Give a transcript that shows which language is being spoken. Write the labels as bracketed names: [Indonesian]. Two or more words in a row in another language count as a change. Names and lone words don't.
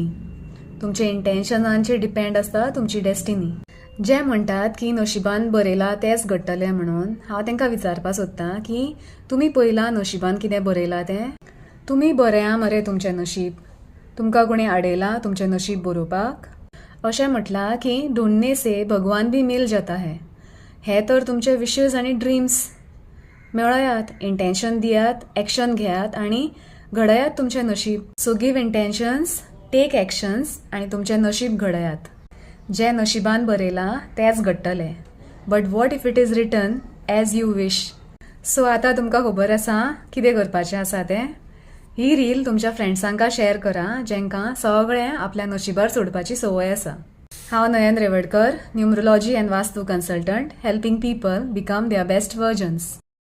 [Konkani] तुमच्या इंटेन्शनांचेर डिपेंड आसता तुमची डेस्टिनी. जे म्हणटात की नशिबान बरयलां तेंच घडटलें म्हणून हांव तांकां विचारपाक सोदतां की तुमी पळयलां नशिबान कितें बरयलां तें. तुमी बरया मरे तुमचें नशीब. तुमकां कोणी आडयलां तुमचें नशीब बरोवपाक. अशें म्हटलां की [Hindi] ढूंढने से भगवान भी मिल जाता है. [Konkani] हे तर तुमचे विशेस आनी ड्रीम्स. मेळयात, इंटेन्शन दियात, एक्शन घेयात आनी घडयात तुमचें नशीब. [English] so give intentions, take actions [Konkani] आनी तुमचें नशीब घडयात. जें नशिबान बरयलां तेंच घडटलें. [English] but what if it is written as you wish. [Konkani] सो आतां तुमकां खबर आसा कितें करपाचें आसा तें. ही रील तुमच्या फ्रेंड्सांका शेअर करा जेंकां सगळें आपल्या नशिबार सोडपाची संवय आसा. [English] हांव नयन रेवडकर, numerology and vastu consultant, helping people become their best versions.